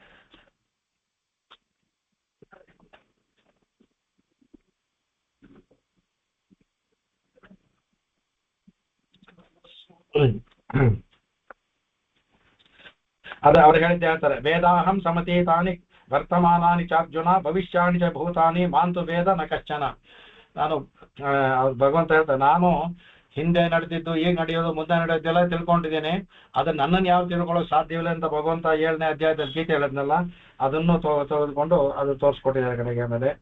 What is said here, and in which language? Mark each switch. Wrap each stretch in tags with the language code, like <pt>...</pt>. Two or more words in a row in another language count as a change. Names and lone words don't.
<kn>ಅದೇ ಅವ್ರು ಹೇಳ್ತಾರೆ,</kn> <sa>ವೇದಾಹಂ ಸಮತೀತಾನಿ ವರ್ತಮಾನಾನಿ ಚಾರ್ಜುನ ಭವಿಷ್ಯಾಣಿ ಚ ಭೂತಾನಿ ಮಾಂತು ವೇದ ನ ಕಶ್ಚನ.</sa> <kn>ನಾನು ಭಗವಂತ ಹೇಳ್ತಾರೆ, ನಾನು ಹಿಂದೆ ನಡೆದಿದ್ದು, ಈಗ ನಡೆಯೋದು, ಮುಂದೆ ನಡೆಯೋದೆಲ್ಲ ತಿಳ್ಕೊಂಡಿದ್ದೇನೆ. ಅದನ್ನ ನನ್ನನ್ನು ಯಾವ ತಿಳ್ಕೊಳ್ಳೋಕೆ ಸಾಧ್ಯವಿಲ್ಲ ಅಂತ ಭಗವಂತ 7ನೇ ಅಧ್ಯಾಯದಲ್ಲಿ ಗೀತೆ ಹೇಳಿದ್ನಲ್ಲ, ಅದನ್ನು ತೆಗೆದುಕೊಂಡು ಅದು ತೋರಿಸ್ಕೊಟ್ಟಿದ್ದಾರೆ ಕಡೆಗೆ. ಆಮೇಲೆ</kn>